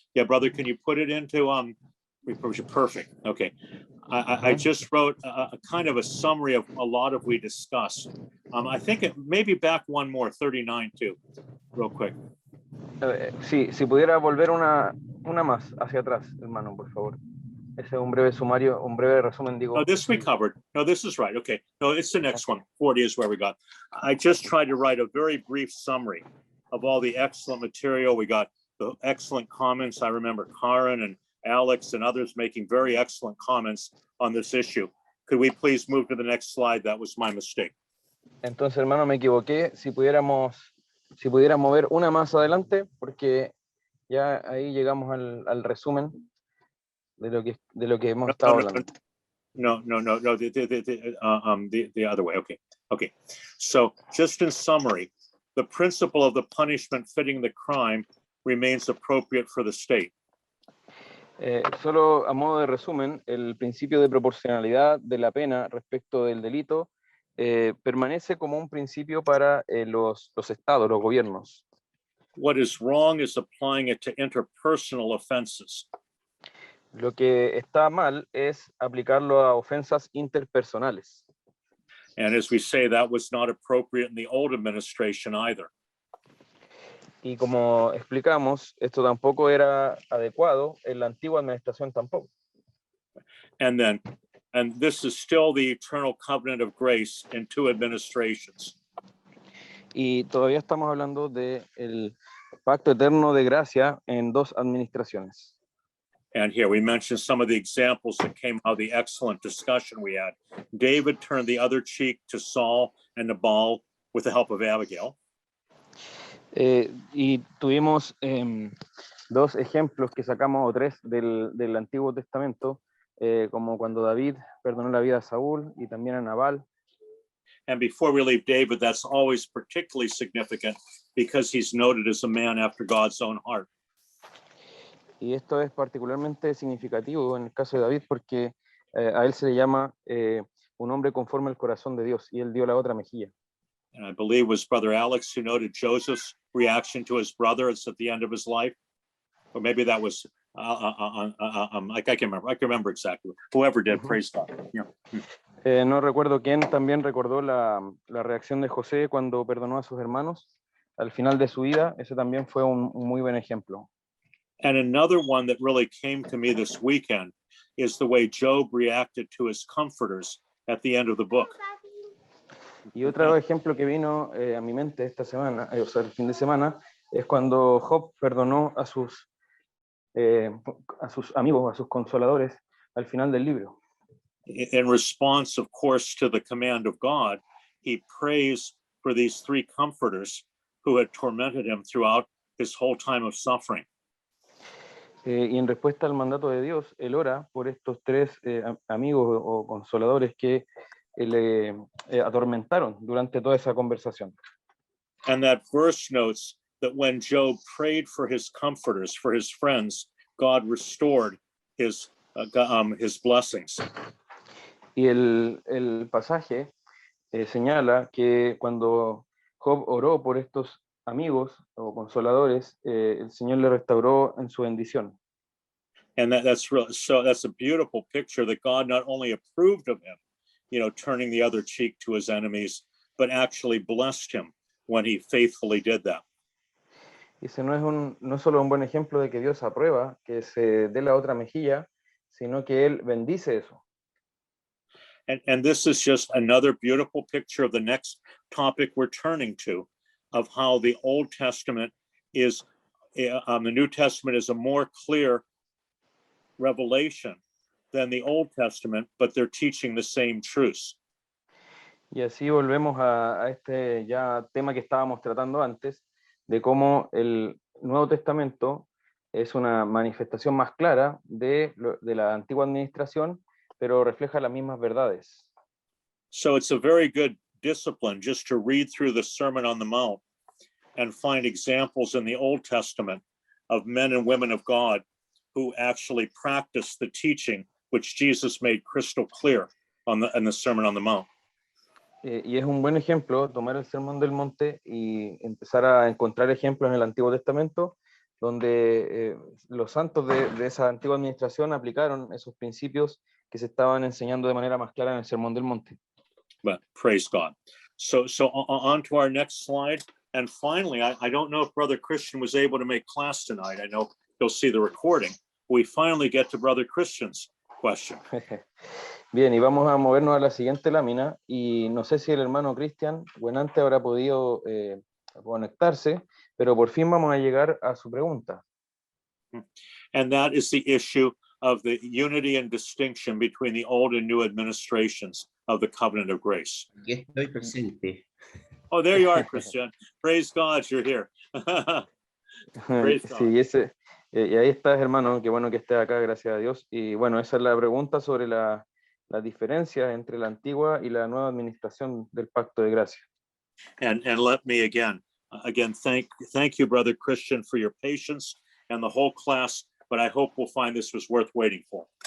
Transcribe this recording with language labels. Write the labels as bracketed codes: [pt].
[en] Yeah, brother, can you put it into perfect. Okay. I just wrote a kind of a summary of a lot of we discussed. I think maybe back one more, 39 too, real quick. [es] Sí, si pudiera volver una más hacia atrás, hermano, por favor. Ese es un breve sumario, un breve resumen, digo. [en] No, this we covered. No, this is right. Okay. No, it's the next one. 40 is where we got. I just tried to write a very brief summary of all the excellent material. We got the excellent comments. I remember Karen and Alex and others making very excellent comments on this issue. Could we please move to the next slide? That was my mistake. [es] Entonces, hermano, me equivoqué. Si pudieras mover una más adelante, porque ya ahí llegamos al resumen de lo que hemos estado hablando. [en] No, the other way. Okay. So just in summary, the principle of the punishment fitting the crime remains appropriate for the state. [es] Solo a modo de resumen, el principio de proporcionalidad de la pena respecto del delito permanece como un principio para los estados, los gobiernos. [en] What is wrong is applying it to interpersonal offenses. [es] Lo que está mal es aplicarlo a ofensas interpersonales. [en] And as we say, that was not appropriate in the old administration either. [es] Y como explicamos, esto tampoco era adecuado en la antigua administración tampoco. [en] And this is still the eternal covenant of grace in 2 administrations. [es] Y todavía estamos hablando de el pacto eterno de gracia en 2 administraciones. [en] And here we mentioned some of the examples that came out of the excellent discussion we had. David turned the other cheek to Saul and Nabal with the help of Abigail. [es] Y tuvimos 2 ejemplos que sacamos, o 3 del Antiguo Testamento, como cuando David perdonó la vida a Saúl y también a Nabal. [en] And before we leave David, that's always particularly significant because he's noted as a man after God's own heart. [es] Y esto es particularmente significativo en el caso de David porque a él se le llama un hombre conforme al corazón de Dios y él dio la otra mejilla. [en] And I believe it was Brother Alex who noted Joseph's reaction to his brother at the end of his life. Or maybe that was, I can remember exactly. Whoever did, praise God. Yeah. [es] No recuerdo quién también recordó la reacción de José cuando perdonó a sus hermanos al final de su vida. Ese también fue un muy buen ejemplo. [en] And another one that really came to me this weekend is the way Job reacted to his comforters at the end of the book. [es] Y otro ejemplo que vino a mi mente esta semana, o sea, el fin de semana, es cuando Job perdonó a sus amigos, a sus consoladores, al final del libro. [en] In response, of course, to the command of God, he prays for these three comforters who had tormented him throughout his whole time of suffering. [es] Y en respuesta al mandato de Dios, él ora por estos tres amigos o consoladores que le atormentaron durante toda esa conversación. [en] And that verse notes that when Job prayed for his comforters, for his friends, God restored his blessings. [es] Y el pasaje señala que cuando Job oró por estos amigos o consoladores, el Señor le restauró en su bendición. [en] And that's a beautiful picture that God not only approved of him, turning the other cheek to his enemies, but actually blessed him when he faithfully did that. [es] Y ese no es solo un buen ejemplo de que Dios aprueba que se dé la otra mejilla, sino que Él bendice eso. [en] And this is just another beautiful picture of the next topic we're turning to, of how the Old Testament is, the New Testament is a more clear revelation than the Old Testament, but they're teaching the same truths. [es] Y así volvemos a este ya tema que estábamos tratando antes, de cómo el Nuevo Testamento es una manifestación más clara de la antigua administración, pero refleja las mismas verdades. [en] So it's a very good discipline just to read through the Sermon on the Mount and find examples in the Old Testament of men and women of God who actually practiced the teaching which Jesus made crystal clear in the Sermon on the Mount. [es] Y es un buen ejemplo tomar el Sermón del Monte y empezar a encontrar ejemplos en el Antiguo Testamento donde los santos de esa antigua administración aplicaron esos principios que se estaban enseñando de manera más clara en el Sermón del Monte. [en] But praise God. So on to our next slide. And finally, I don't know if Brother Christian was able to make class tonight. I know he'll see the recording. We finally get to Brother Christian's question. [es] Bien, y vamos a movernos a la siguiente lámina, y no sé si el hermano Cristian Buenante habrá podido conectarse, pero por fin vamos a llegar a su pregunta. [en] And that is the issue of the unity and distinction between the old and new administrations of the covenant of grace. [es] Aquí estoy presente. [en] Oh, there you are, Christian. Praise God, you're here. Praise God. [es] Sí, y ahí estás, hermano, qué bueno que estés acá, gracias a Dios. Y bueno, esa es la pregunta sobre la diferencia entre la antigua y la nueva administración del Pacto de Gracia. [en] And let me again thank you, Brother Christian, for your patience and the whole class, but I hope we'll find this was worth waiting for.